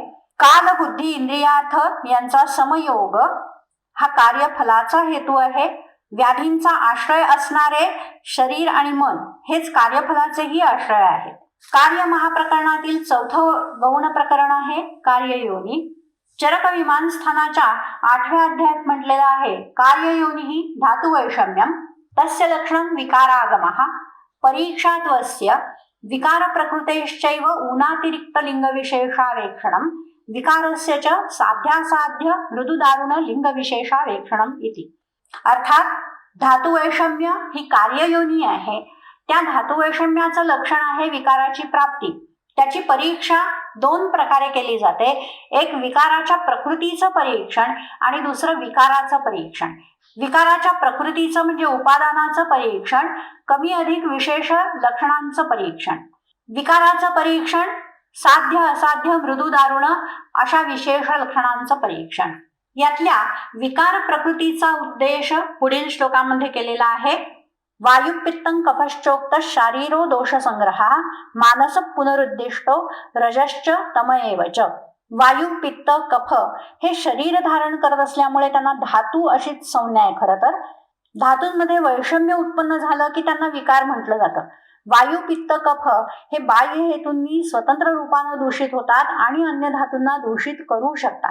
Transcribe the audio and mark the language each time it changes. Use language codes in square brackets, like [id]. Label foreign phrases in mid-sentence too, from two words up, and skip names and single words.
[mr] काल, बुद्धी, इंद्रियार्थ यांचा समयोग हा कार्यफलाचा हेतू आहे. व्याधींचा आश्रय असणारे शरीर आणि मन हेच कार्यफलाचेही आश्रय आहेत. कार्य महाप्रकरणातील चौथं गौण प्रकरण आहे कार्ययोनी. चरक विमान स्थानाच्या 8व्या अध्यायात म्हटलेलं आहे, [sa] कार्ययोनी धातु वैषम्यम तस्य लक्षणं विकारागमः परीक्षात्वस्य विकार प्रकृतेश्चैव ऊनातिरिक्त लिंग विशेषावेक्षणं विकारस्य च साध्यासाध्य मृदुदारुण लिंग विशेषावेक्षणं इति. [mr] अर्थात धातु वैषम्य ही कार्ययोनी आहे. त्या धातु वैषम्याचं लक्षण आहे विकाराची प्राप्ती. त्याची परीक्षा दोन प्रकारे केली जाते. एक विकाराच्या प्रकृतीचं परीक्षण आणि दुसरं विकाराचं परीक्षण. विकाराच्या प्रकृतीचं म्हणजे उपादानाचं परीक्षण, कमी अधिक विशेष लक्षणांचं परीक्षण. विकाराचं परीक्षण साध्य असाध्य मृदू दारुण अशा विशेष लक्षणांचं परीक्षण. यातल्या विकार प्रकृतीचा उद्देश पुढील श्लोकामध्ये केलेला आहे. [sa] वायुपित्तं कफश्चोक्त शारीरो दोष संग्रहा मानस पुनरुद्दिष्टो रजश्च तम एवच. [mr] वायू, पित्त, कफ हे शरीर धारण करत असल्यामुळे त्यांना धातू अशीच संज्ञा आहे. खरं तर धातूंमध्ये वैषम्य उत्पन्न झालं की त्यांना विकार म्हटलं जातं. वायू, पित्त, कफ हे बाह्य हेतूंनी स्वतंत्र रूपानं दूषित होतात आणि अन्य धातूंना दूषित करू शकतात.